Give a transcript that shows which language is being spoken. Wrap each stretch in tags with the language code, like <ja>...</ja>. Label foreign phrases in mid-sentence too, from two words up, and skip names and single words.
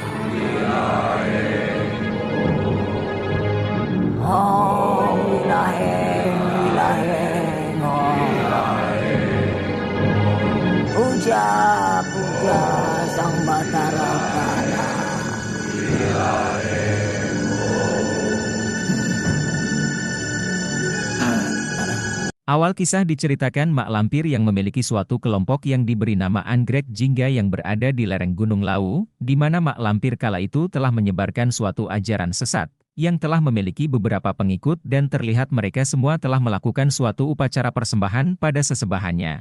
<id>Om Wilaheng, Wilaheng, Puja-puja Sang Batara Kala. Awal kisah diceritakan Mak Lampir yang memiliki suatu kelompok yang diberi nama Anggrek Jingga yang berada di lereng Gunung Lawu, di mana Mak Lampir kala itu telah menyebarkan suatu ajaran sesat, yang telah memiliki beberapa pengikut dan terlihat mereka semua telah melakukan suatu upacara persembahan pada sesembahannya.</id>